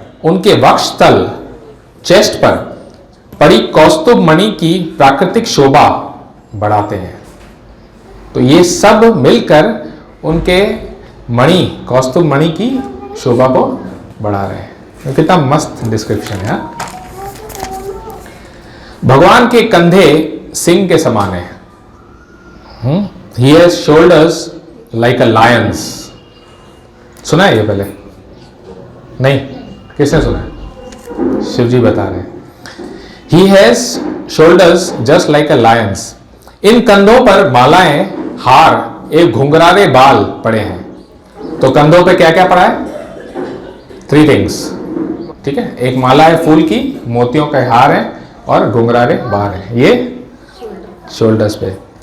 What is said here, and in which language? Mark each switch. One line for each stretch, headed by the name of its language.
Hindi: उनके वक्षस्थल चेस्ट पर पड़ी कौस्तुभ मणि की प्राकृतिक शोभा बढ़ाते हैं। तो ये सब मिलकर उनके मणि, कौस्तुभ मणि की शोभा को बढ़ा रहे हैं। कितना मस्त डिस्क्रिप्शन है। भगवान के कंधे सिंह के समान है।
English: He has shoulders like a lion's।
Hindi: सुना है ये पहले? नहीं, किसने सुना है? शिव जी बता रहे हैं।
English: He has shoulders just like a lion's।
Hindi: इन कंधों पर मालाएं, हार एक घुंघरारे बाल पड़े हैं। तो कंधों पे क्या क्या पड़ा है?
English: 3 things।
Hindi: ठीक है, एक माला है फूल की, मोतियों का हार है और घुंघरारे बाल है, ये शोल्डर्स पे।